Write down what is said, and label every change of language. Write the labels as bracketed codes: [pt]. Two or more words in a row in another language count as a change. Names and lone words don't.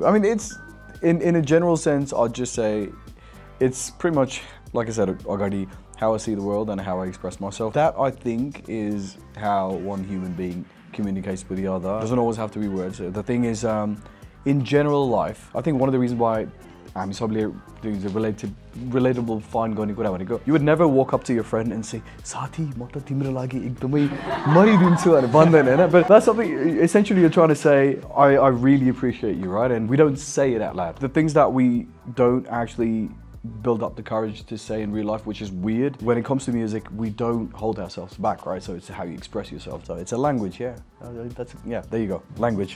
[en] I mean, it's in a general sense, I'd just say it's pretty much, like I said already, how I see the world and how I express myself. That, I think, is how one human being communicates with the other. It doesn't always have to be words. The thing is, in general life, I think one of the reasons why I'm probably doing the relatable fine going to you would never walk up to your friend and say, [ne] साथी, म त तिम्रो लागि एकदमै मरिदिन्छु भने भन्दैन हैन. [en] But that's something essentially you're trying to say, I really appreciate you, right? And we don't say it out loud. The things that we don't actually build up the courage to say in real life, which is weird. When it comes to music, we don't hold ourselves back, right? So it's how you express yourself. So it's a language, yeah. Yeah, there you go, language.